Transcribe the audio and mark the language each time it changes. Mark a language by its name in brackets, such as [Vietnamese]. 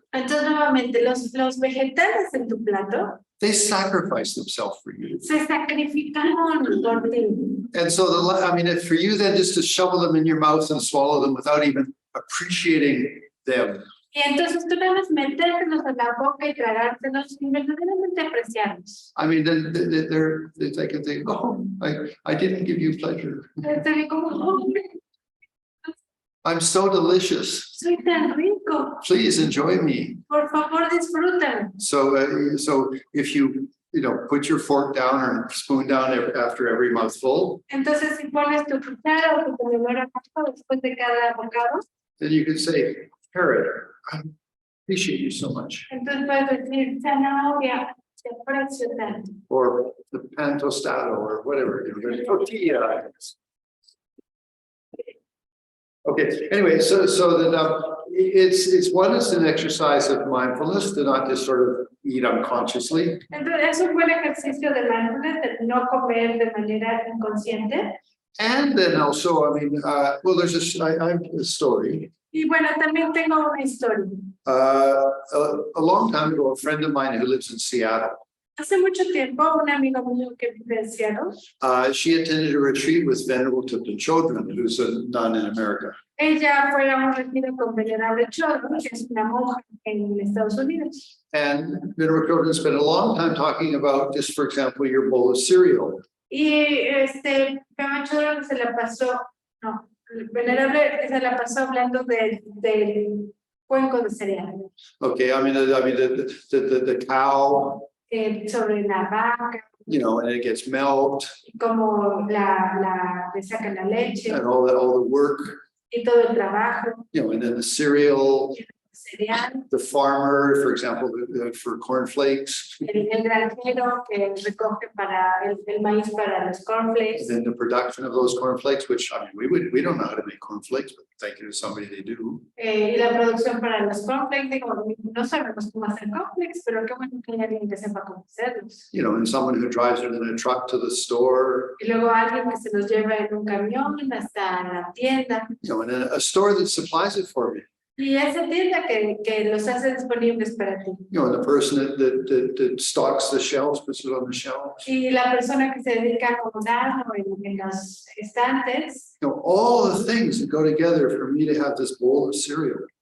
[Spanish] Entonces nuevamente los vegetales en tu plato [English] they sacrifice themselves for you. [Spanish] se sacrificaron por ti. [English] And so if for you then just to shovel them in your mouth and swallow them without even appreciating them. [Spanish] Y entonces tú nada más metértelos en la boca y tragártelos sin verdaderamente apreciarlos. [English] I mean, then they can think, oh, I didn't give you pleasure. [Spanish] Te ve como, "Oh, [English] I'm so delicious. [Spanish] soy tan rico, [English] Please enjoy me. [Spanish] por favor disfrutan." [English] So if you put your fork down or spoon down after every mouthful, [Spanish] Entonces si pones tu cuchara o tu tenedor abajo después de cada bocado, [English] then you can say, Parrot, I appreciate you so much. [Spanish] entonces puedes decir, "Zanahoria, te aprecio tanto." [English] Or the pan tostado or whatever, tortilla. Okay, anyway, so that it's an exercise of mindfulness to not just sort of eat unconsciously. [Spanish] Entonces es un buen ejercicio de mindfulness, de no comer de manera inconsciente. [English] And then also, there's I have a story. [Spanish] Y bueno, también tengo una historia. [English] A long time ago, a friend of mine who lives in Seattle, [Spanish] Hace mucho tiempo, un amigo mío que vive en Seattle, [English] she attended a retreat with Venerable Thupten Chodron, who's a nun in America. [Spanish] Ella fue a un retiro con Venerable Chodron, que es una monja en Estados Unidos. [English] And Venerable Croton spent a long time talking about just, for example, your bowl of cereal. [Spanish] Y Venerable Chodron se la pasó, no, el Venerable se la pasó hablando del cuenco de cereal, [English] Okay, the cow, [Spanish] sobre la vaca, [English] you know, and it gets milked [Spanish] como le sacan la leche [English] and all the work, [Spanish] y todo el trabajo, [English] you know, and then the cereal, [Spanish] cereal, [English] the farmer, for example, for cornflakes, [Spanish] el granjero que recoge para el maíz para los cornflakes. [English] and then the production of those cornflakes, which I mean, we don't know how to make cornflakes, but thank you to somebody they do. [Spanish] Y la producción para los cornflakes, digo, no sabemos cómo hacer cornflakes, pero qué bueno que hay alguien que sepa cómo hacerlos. [English] You know, and someone who drives it in a truck to the store, [Spanish] Y luego alguien que se los lleva en un camión hasta la tienda. [English] you know, and a store that supplies it for me. [Spanish] Y esa tienda que los hace disponibles para ti. [English] You know, and the person that stocks the shelves, puts it on the shelves. [Spanish] Y la persona que se dedica a acomodarlo en los estantes. [English] You know, all the things that go together for me to have this bowl of cereal.